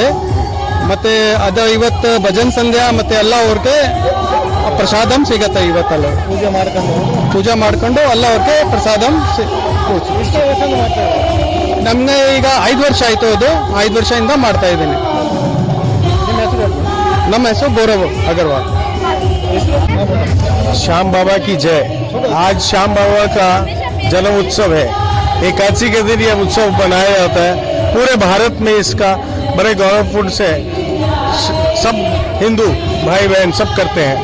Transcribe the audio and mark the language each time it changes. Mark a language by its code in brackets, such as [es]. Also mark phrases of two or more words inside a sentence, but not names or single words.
[kn] ಮತ್ತೆ ಅದು ಇವತ್ತು ಭಜನ್ ಸಂಧ್ಯಾ ಮತ್ತೆ ಎಲ್ಲ ಅವ್ರಿಗೆ ಪ್ರಸಾದಂ ಸಿಗತ್ತೆ. ಇವತ್ತಲ್ಲ ಪೂಜೆ ಮಾಡ್ಕೊಂಡು ಎಲ್ಲ ಅವ್ರಿಗೆ ಪ್ರಸಾದಂ ನಮ್ಗೆ ಈಗ 5 ವರ್ಷ ಆಯ್ತು. ಅದು 5 ವರ್ಷದಿಂದ ಮಾಡ್ತಾ ಇದ್ದೀನಿ. ನಮ್ಮ ಹೆಸರು ಗೌರವ್ अग्रवाल. [hi] श्याम बाबा की जय. आज श्याम बाबा का जन्म उत्सव है. एकादशी के दिन यह उत्सव मनाया जाता है. पूरे भारत में इसका बड़े गौरवपूर्ण से सब हिंदू भाई बहन सब करते हैं.